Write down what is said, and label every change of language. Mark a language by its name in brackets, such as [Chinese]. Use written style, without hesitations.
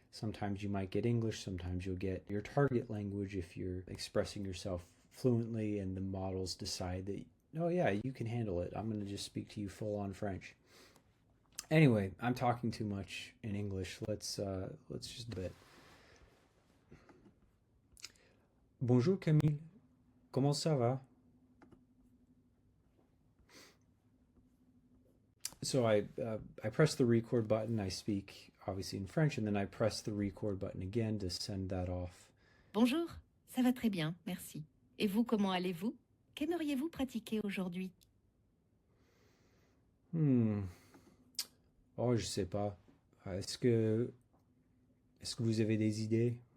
[English] Sometimes you might get English, sometimes you'll get your target language if you're expressing yourself fluently and the models decide that, oh yeah, you can handle it. I'm going to just speak to you full on French. Anyway, I'm talking too much in English. Let's just do it. [French] Bonjour Camille, comment ça va? [English] So I press the record button, I speak obviously in French, and then I press the record button again to send that off. [French] Bonjour, ça va très bien, merci. Et vous, comment allez-vous? Qu'aimeriez-vous pratiquer aujourd'hui? Oh, je sais pas. Est-ce que vous avez des idées?